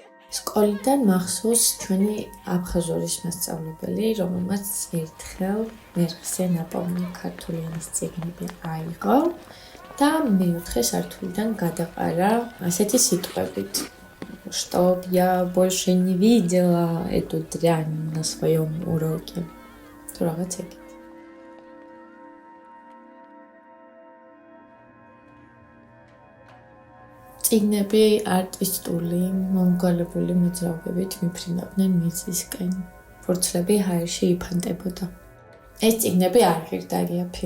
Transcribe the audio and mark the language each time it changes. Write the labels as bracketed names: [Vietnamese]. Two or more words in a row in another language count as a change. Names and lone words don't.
[Georgian] სკოლიდან მახსოვს ჩვენი აბხაზურის მასწავლებელი, რომელმაც ერთხელ მერხზე ნაპოვნი ქართული ენის წიგნები აიღო და მეოთხე სართულიდან გადაყარა ასეთი სიტყვებით. [Russian] Чтоб я больше не видела эту дрянь на своем уроке. [Georgian] თუ რაღაც ეგ. წიგნები არტისტული, მომგვალებული მოძრაობებით მიფრინავდნენ მიწისკენ. ფურცლები ჰაერში იფანტებოდა. ეს წიგნები არ ღირდა იაფი.